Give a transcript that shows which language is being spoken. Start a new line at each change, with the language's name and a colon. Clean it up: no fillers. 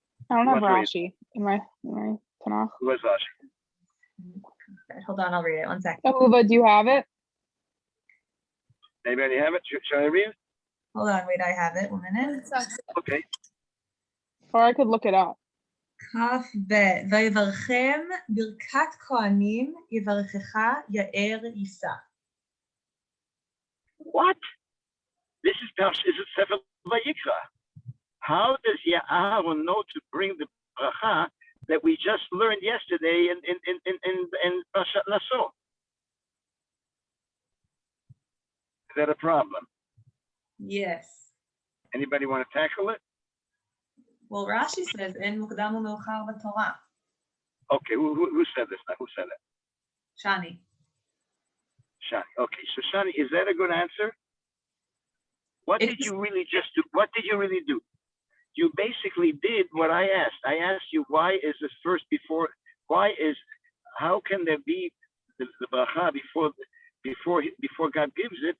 English: I don't have What read? Rashi in my Tanakh. Where's Rashi? Hold on, I'll read it. One second. Uva, do you have it? Anybody have it? Shall I read? Hold on, wait, I have it. 1 minute. Okay. Or I could look it up.
Hebrew: כ"ב, ויברכם ברכת כהנים יברכך יאר יישא.
English: What? This is Sefer Vayikra. How does Aaron know to bring the bracha that we just learned yesterday in Prshat Naso? Is that a problem? Yes. Anybody want to tackle it? Well, Rashi says,
Hebrew: אין מוקדם ומאוחר בתורה.
English: Okay, who said this now? Who said it? Shani. Shani. Okay, so Shani, is that a good answer? What did you really just do? What did you really do? You basically did what I asked. I asked you, why is this first before, how can there be the bracha before God gives it?